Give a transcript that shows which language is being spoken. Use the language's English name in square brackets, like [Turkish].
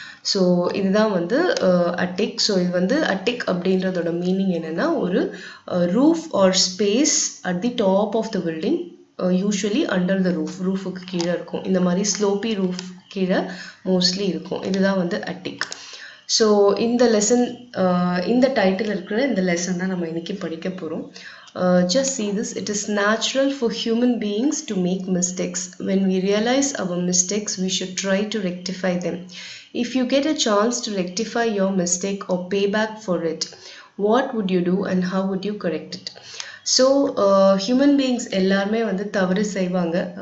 [Tamil] So இதுதான் வந்து அட்டிக். So இது வந்து அட்டிக் அப்படின்றதோட மீனிங் என்னென்னா ஒரு [English] roof or space at the top of the building, usually under the [Tamil] ரூஃபுக்கு கீழே இருக்கும். இந்த மாதிரி ஸ்லோப்பி ரூஃப் கீழே மோஸ்ட்லி இருக்கும். இதுதான் வந்து அட்டிக். ஸோ இந்த லெசன், இந்த டைட்டில் இருக்கிற இந்த லெசன் தான் நம்ம இன்னைக்கு படிக்க போகிறோம். [English] Just see this. It is natural for human beings to make mistakes. When we realize our mistakes, we should try to rectify them. If you get a chance to rectify your mistake or pay back for it, what would you do and how would you correct it? [Tamil] So human beings எல்லாருமே வந்து தவறு செய்வாங்க.